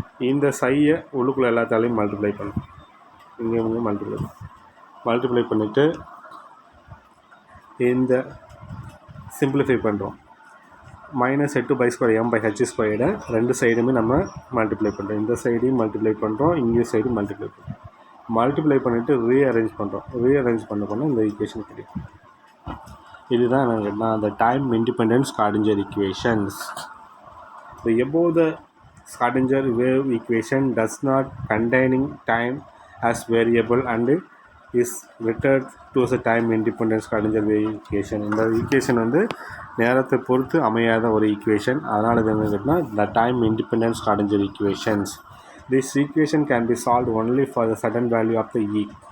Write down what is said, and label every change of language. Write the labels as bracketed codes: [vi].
[ta] இந்த சையை உள்ளுக்குள்ளே எல்லாத்தாலையும் மல்டிப்ளை பண்ணும். இங்கே மல்டிப்ளை பண்ணிவிட்டு இந்த சிம்பிளிஃபை பண்ணுறோம். Minus 8 by square M by H ஸ்கொயரை ரெண்டு சைடுமே நம்ம மல்டிப்ளை பண்ணுறோம். இந்த சைடையும் மல்டிப்ளை பண்ணுறோம், இங்கே சைடும் மல்டிப்ளை பண்ணுறோம். மல்டிப்ளை பண்ணிவிட்டு ரீஅரேஞ்ச் பண்ணுறோம். ரீஅரேஞ்ச் பண்ண இந்த ஈக்குவேஷன் கிடைக்கும். இதுதான் நான் [en] the time independent Schrödinger equations. The above the Schrödinger wave equation does not containing time as variable and is returned to a time independent Schrödinger wave equation. [ta] இந்த equation வந்து நேரத்தை பொறுத்து அமையாத ஒரு ஈக்குவேஷன். அதனால் இது என்ன கேட்டால் [en] the time independent Schrödinger equations. This equation can be solved only for the sudden value of the E.